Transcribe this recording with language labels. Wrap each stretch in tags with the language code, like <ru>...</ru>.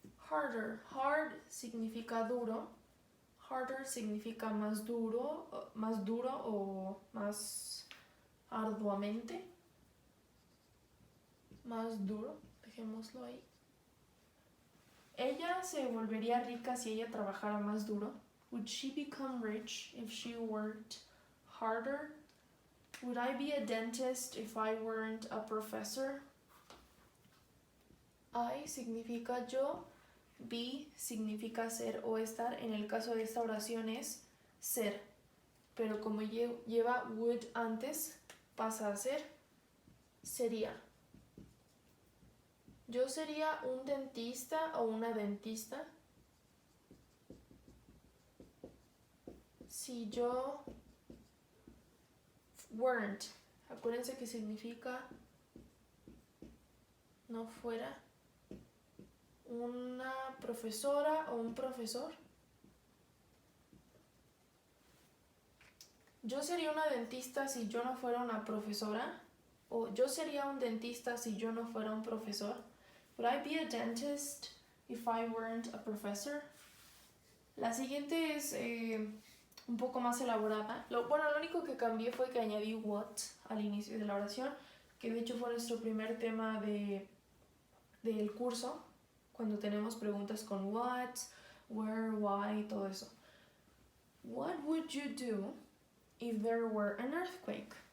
<es>Harder. Hard significa duro. Harder significa más duro o más arduamente. Más duro, dejémoslo ahí. Ella se volvería rica si ella trabajara más duro.</es> <en>Would she become rich if she worked harder? Would I be a dentist if I weren't a professor?</en> <es>I significa yo, be significa ser o estar. En el caso de esta oración es ser, pero como lleva would antes, pasa a ser sería. Yo sería un dentista o una dentista si yo weren't. Acuérdense que significa no fuera una profesora o un profesor. Yo sería una dentista si yo no fuera una profesora. O yo sería un dentista si yo no fuera un profesor.</es> <en>Would I be a dentist if I weren't a professor?</en> <es>La siguiente es un poco más elaborada. Lo único que cambié fue que añadí what al inicio de la oración, que de hecho fue nuestro primer tema del curso, cuando tenemos preguntas con</es> <en>what, where, why,</en> <es>todo eso.</es> <en>What would you do if there were an earthquake?</en>